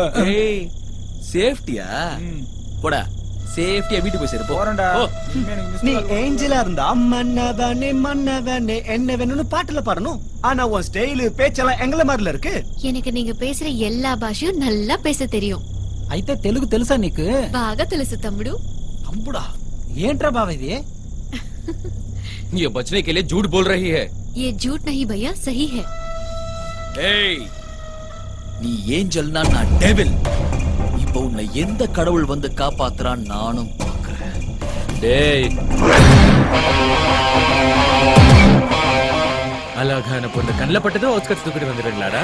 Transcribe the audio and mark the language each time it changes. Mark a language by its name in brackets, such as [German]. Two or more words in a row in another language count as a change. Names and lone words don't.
[Tamil] ஏய் சேஃப்டியா? போடா சேஃப்டியா வீட்டுக்கு போய் சேரு போ. போறேன்டா. ஓ. நீ ஏஞ்சலா இருந்தா மன்னவனே மன்னவனே என்ன வேணும்னு பாட்டுல பாடணும். ஆனா உன் ஸ்டைலு பேச்செல்லாம் எங்கள மாதிரில இருக்கு. எனக்கு நீங்க பேசுற எல்லா பாஷையும் நல்லா பேச தெரியும். [Telugu] అయితే తెలుగు తెలుసా నీకు? బాగా తెలుసు తమ్ముడు. [Tamil] அம்புடா [Telugu] ఏంట్రా బావ ఇది? [Hindi] ये बचने के लिए झूठ बोल रही है. ये झूठ नहीं भैया, सही है. [Tamil] ஏய் நீ ஏஞ்சல்னா நான் டெவில். இப்போ உன்னை எந்த கடவுள் வந்து காப்பாத்துறான் நானும் பார்க்கறேன். டேய் அழகான பொண்ணு கண்ணில் பட்டதும் அவுட்ஸ்கட்ஸ் தூக்கிட்டு வந்துடுங்களாடா.